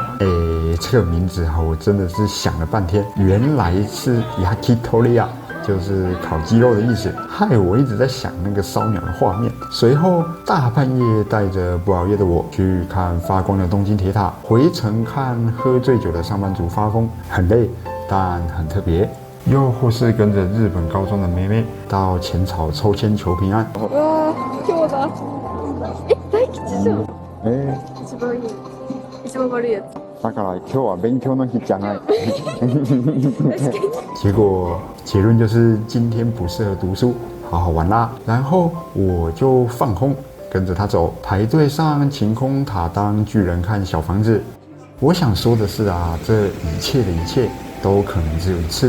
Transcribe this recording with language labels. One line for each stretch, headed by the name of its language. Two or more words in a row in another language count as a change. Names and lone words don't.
Chinese: 这个名字我真的是想了半天，原来是 yakitori 啊，就是烤鸡肉的意思，害我一直在想那个烧鸟的画面。随后大半夜带着不熬夜的我去看发光的东京铁塔，回程看喝醉酒的上班族发疯，很累但很特別。又或是跟着日本高中的妹妹到浅草抽签求平安。
Japanese: わー、今日だ。大吉じゃん。一番いい。一番悪いやつ。だから今日は勉強の日じゃない。
Chinese: 结果结论就是今天不适合读书，好好玩啦。然后我就放空，跟着他走，排队上晴空塔当巨人看小房子。我想说的是啊，这一切的一切都可能只有一次。